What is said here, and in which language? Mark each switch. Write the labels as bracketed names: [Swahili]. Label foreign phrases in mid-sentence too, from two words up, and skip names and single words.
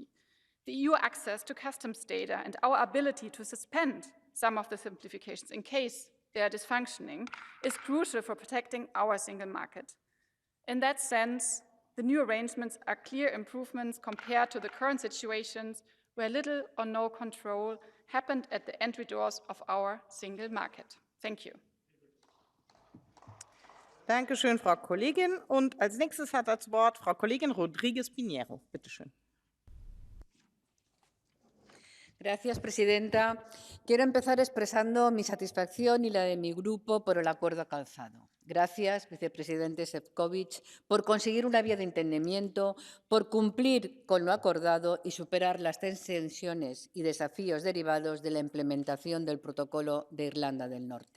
[English] The EU access to customs data and our ability to suspend some of the simplifications in case they are dysfunctioning is crucial for protecting our single market. In that sense, the new arrangements are clear improvements compared to the current situations where little or no control happened at the entry doors of our single market. Thank you. [German] Dankeschön, Frau Kollegin. Und als nächstes hat das Wort Frau Kollegin Rodríguez-PIñERO. Bitte schön. [Spanish] Gracias, presidenta. Quiero empezar expresando mi satisfacción y la de mi grupo por el acuerdo alcanzado. Gracias, vicepresidente Šefčovič, por conseguir una vía de entendimiento, por cumplir con lo acordado y superar las tensiones y desafíos derivados de la implementación del protocolo de Irlanda del Norte.